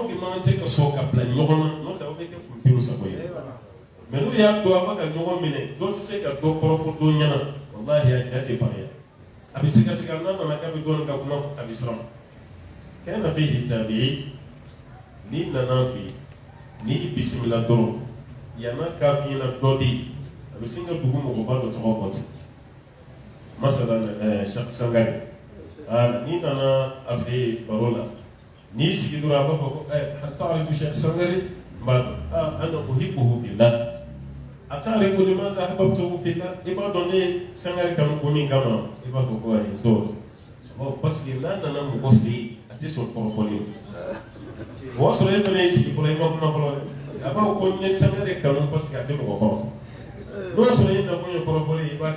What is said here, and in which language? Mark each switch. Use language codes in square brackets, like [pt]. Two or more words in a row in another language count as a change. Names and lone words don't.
[bm] de man tɛ ka sɔn ka bila ɲɔgɔn na n'o tɛ aw bɛ kɛ kunteni sago ye mais n'u y'a dɔn a bɛ ka ɲɔgɔn minɛ dɔ tɛ se ka dɔ kɔrɔfɔ dɔ ɲɛna walahi a ja tɛ fariya a bɛ sigasɛgɛ n'a nana k'a bɛ dɔɔnin ka kuma fɔ a bɛ siran kɛnɛ na fɛ hitabi n'i nana fɛ n'i bisimila dɔrɔn yan'a k'a f'i ɲɛna dɔ de ye a bɛ se ka dugu mɔgɔba dɔ tɔgɔ fɔ ten masalan Sheikh Sangare n'i nana a fɛ baro la n'i sigi dɔrɔn a b'a fɔ ko ta'arifu Sheikh Sangare n b'a dɔn [ar] أنا أحبه في الله أتعرف لماذا أحببته في الله [bm] i b'a dɔn ne ye Sangare kanu kun min kama i b'a fɔ ko ayi n t'o dɔn [fr] parce que [bm] n'a nana mɔgɔ fɛ yen a tɛ sɔn kɔrɔfɔli o y'a sɔrɔ e fana y'i sigi fɔlɔ i ma kuma fɔlɔ dɛ a b'a fɔ ko n ye Sangare kanu [fr] parce que [bm] a tɛ mɔgɔ kɔrɔfɔ n'o y'a sɔrɔ e nakun ye kɔrɔfɔli i b'a kɛ